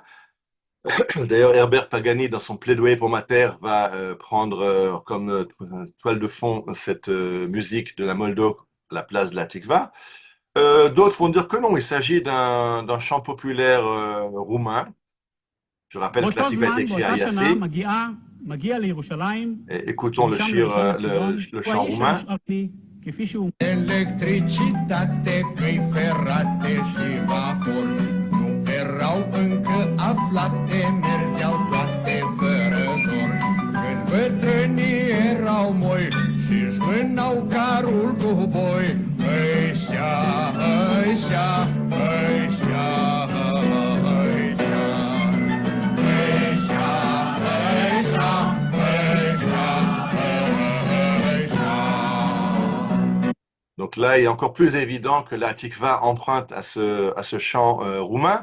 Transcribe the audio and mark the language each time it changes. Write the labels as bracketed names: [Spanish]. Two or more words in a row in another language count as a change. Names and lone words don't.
[French] D'ailleurs, Herbert Pagani, dans son plaidoyer pour ma terre, va prendre comme toile de fond cette musique de la Moldove à la place de la Tikva. D'autres vont dire que non, il s'agit d'un chant populaire roumain. Je rappelle que la Tikva est écrite à Yassi. Écoutons le chant roumain. [Romanian] Electricitate, căi ferate și vapor nu erau încă aflate, mergeau toate fără zor. Când bătrânii erau moi și-și mânau carul cu boi, ăștia, ăștia, ăștia, [French] Donc là, il est encore plus évident que la Tikva emprunte à ce chant roumain.